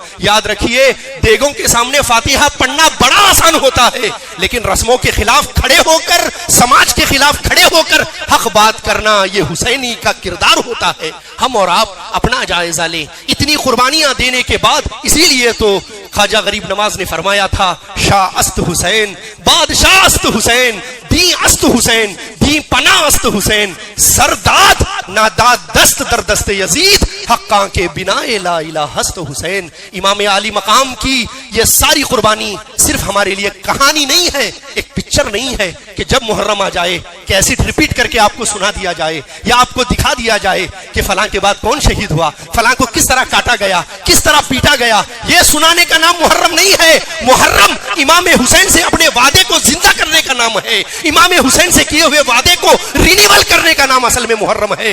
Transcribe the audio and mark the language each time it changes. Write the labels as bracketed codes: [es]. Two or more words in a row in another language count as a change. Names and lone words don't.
[ur] یاد رکھیے دیگوں کے سامنے فاتحہ پڑھنا بڑا آسان ہوتا ہے لیکن رسموں کے خلاف کھڑے ہو کر, سماج کے خلاف کھڑے ہو کر حق بات کرنا یہ حسینی کا کردار ہوتا ہے. ہم اور آپ اپنا جائزہ لیں اتنی قربانیاں دینے کے بعد. اسی لیے تو خواجہ غریب نواز نے فرمایا تھا [fa] شاہ است حسین, بادشاہ است حسین, دی است حسین, دی پناہ است حسین, سرداد ناداد دست در دست یزید, حقاں کے بنا لا الہ است حسین. [ur] امام عالی مقام کی یہ ساری قربانی صرف ہمارے لیے کہانی نہیں ہے, ایک پکچر نہیں ہے کہ جب محرم آ جائے [en] کیسٹ ریپیٹ [ur] کر کے آپ کو سنا دیا جائے یا آپ کو دکھا دیا جائے کہ فلاں کے بعد کون شہید ہوا, فلاں کو کس طرح کاٹا گیا, کس طرح پیٹا گیا. یہ سنانے کا نام محرم نہیں ہے. محرم امام حسین سے اپنے وعدے کو زندہ کرنے کا نام ہے, امام حسین سے کیے ہوئے وعدے کو رینیول کرنے کا نام اصل میں محرم ہے.